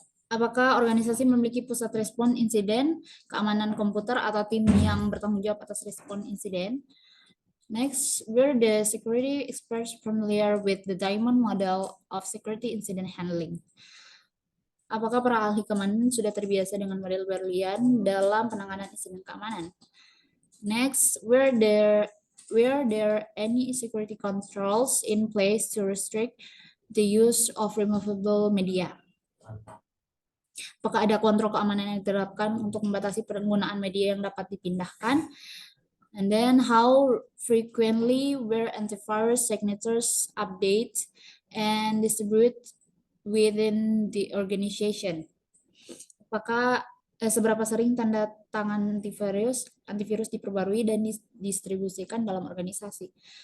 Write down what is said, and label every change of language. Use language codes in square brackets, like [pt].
[id] Apakah organisasi memiliki pusat respon insiden, keamanan komputer, atau tim yang bertanggung jawab atas respon insiden? [en] Next, were the security experts familiar with the Diamond model of security incident handling? [id] Apakah para ahli keamanan sudah terbiasa dengan model berlian dalam penanganan insiden keamanan? [en] Next, were there any security controls in place to restrict the use of removable media? [id] Apakah ada kontrol keamanan yang diterapkan untuk membatasi penggunaan media yang dapat dipindahkan? [en] And then how frequently were antivirus signatures update and distribute within the organization? [id] Apakah seberapa sering tanda tangan antivirus diperbarui dan didistribusikan dalam organisasi?